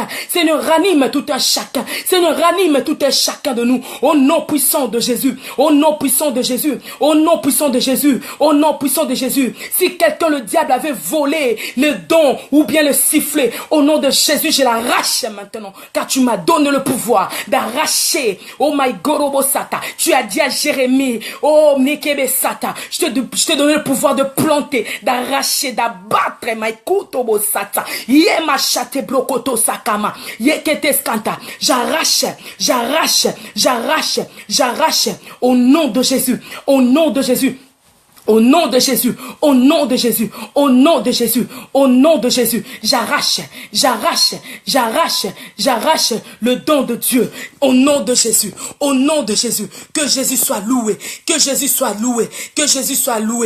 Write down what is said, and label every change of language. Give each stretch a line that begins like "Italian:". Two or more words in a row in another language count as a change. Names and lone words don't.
French: Seigneur, ranime tout un chacun. Seigneur, ranime tout un chacun de nous. Au nom puissant de Jésus. Au nom puissant de Jésus. Au nom puissant de Jésus. Au nom puissant de Jésus. Si quelqu'un, le diable, avait volé le don ou bien le sifflet, au nom de Jésus, je l'arrache maintenant. Car tu m'as donné le pouvoir d'arracher.
English: Oh my God, Sata.
French: Tu as dit à Jérémie, oh Nekebe Sata, je t'ai donné le pouvoir de planter, d'arracher, d'abattre. My Kutobo Sata. Yema Chate Blokoto Sakama. Yekete Skanta. J'arrache. Au nom de Jésus. Au nom de Jésus. Au nom de Jésus, au nom de Jésus, au nom de Jésus, au nom de Jésus, j'arrache le don de Dieu. Au nom de Jésus, au nom de Jésus, que Jésus soit loué, que Jésus soit loué, que Jésus soit loué.